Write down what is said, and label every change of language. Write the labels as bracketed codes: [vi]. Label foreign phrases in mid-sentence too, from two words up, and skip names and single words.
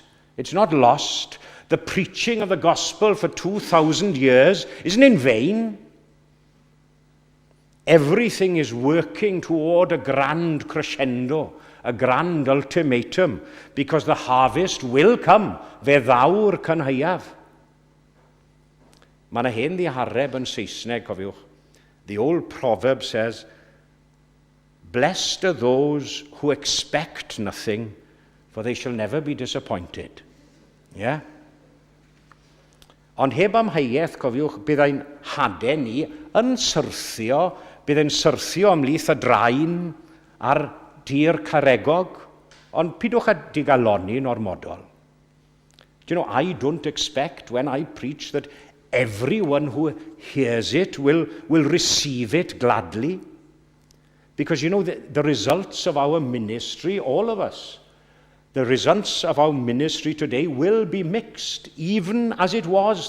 [en] It's not lost. The preaching of the gospel for 2,000 years isn't in vain. Everything is working toward a grand crescendo, a grand ultimatum, because the harvest will come. [cy] Fe ddaw'r cynhaiaf. Mae yna hen ddihareb yn Saesneg, cofiwch. [en] The old proverb says, "Blessed are those who expect nothing, for they shall never be disappointed." Yeah? [cy] Ond heb amheuaeth, cofiwch, bydd ein hadau ni yn syrthio, bydd e'n syrthio ymlith y draen ar dir caregog, ond pidwch a digaloni yn ormodol. [en] Do you know, I don't expect when I preach that everyone who hears it will receive it gladly. Because, you know, the results of our ministry, all of us, the results of our ministry today will be mixed, even as it was.